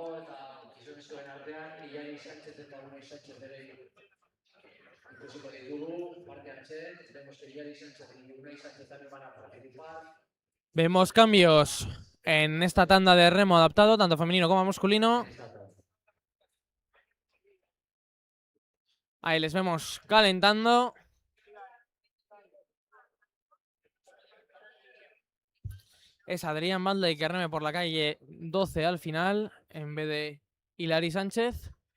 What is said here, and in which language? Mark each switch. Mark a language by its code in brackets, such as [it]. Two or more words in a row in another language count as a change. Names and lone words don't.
[eu] eta gizonezkoen artean Ilari Sánchez eta Unai Sánchez ere ikusiko ditugu parte hartzen. [es] Vemos que Ilari Sánchez y Unai Sánchez también van a participar. Vemos cambios en esta tanda de remo adaptado, tanto femenino como masculino. Ahí les vemos calentando. Es Adrián Valde que reme por la calle 12 al final, en vez de Hilary Sánchez.